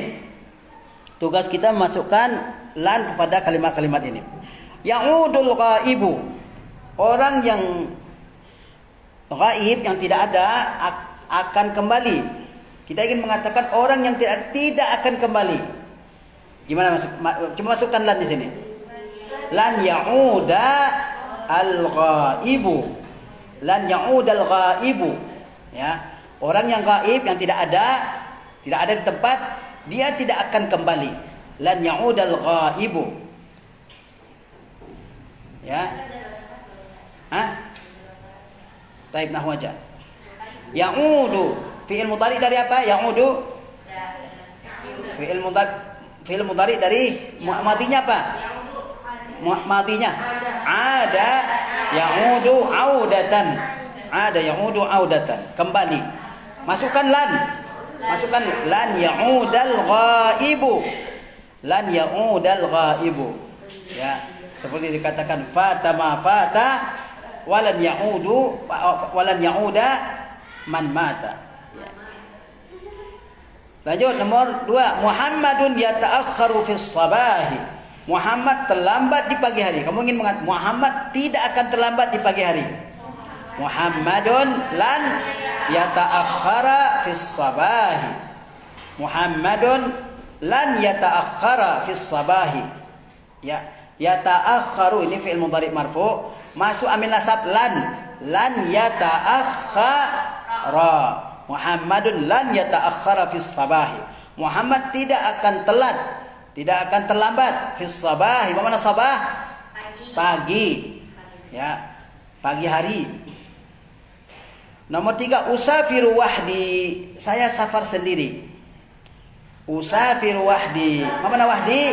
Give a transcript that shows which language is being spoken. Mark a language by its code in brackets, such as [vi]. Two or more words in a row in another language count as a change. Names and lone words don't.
[id] Tugas kita memasukkan lan kepada kalimat-kalimat ini. [ar] يعود الغائب. [id] Orang yang ghaib, yang tidak ada, akan kembali. Kita ingin mengatakan orang yang tidak akan kembali. Gimana masuk? Cuma masukkan lan di sini. [ar] لن يعود الغائب. لن يعود الغائب. [id] Ya. Orang yang ghaib, yang tidak ada di tempat, dia tidak akan kembali. [ar] لن يعود الغائب. Ya. طيب نحو [id] aja. [ar] يعود فعل مضارع [id] dari apa? [ar] يعود فعل مضارع [id] dari madinya apa? [ar] Madinya عاد يعود عودة. عاد يعود عودة, kembali. Masukkan لن يعود الغائب. لن يعود الغائب. [id] Ya, seperti dikatakan [ar] فات ما فات ولن يعود من مات. [id] Ya. Lanjut nomor 2, [ar] محمد يتأخر في الصباح. [id] Muhammad terlambat di pagi hari. Kamu ingin mengatakan Muhammad tidak akan terlambat di pagi hari. [ar] محمد لن يتأخر في الصباح. محمد لن يتأخر في الصباح. [id] Ya, yata'akhkharu ini [ar] فعل مضارع مرفوع', [id] masuk [ar] عامل نصب لن يتأخر. محمد لن يتأخر في الصباح. [id] Muhammad tidak akan telat, tidak akan terlambat [ar] في الصباح. [id] Apa makna sabah? Pagi. Ya, pagi hari. Nomor 3, [ar] أسافر وحدي. [id] Saya safar sendiri. [ar] أسافر وحدي. [id] Apa makna wahdi?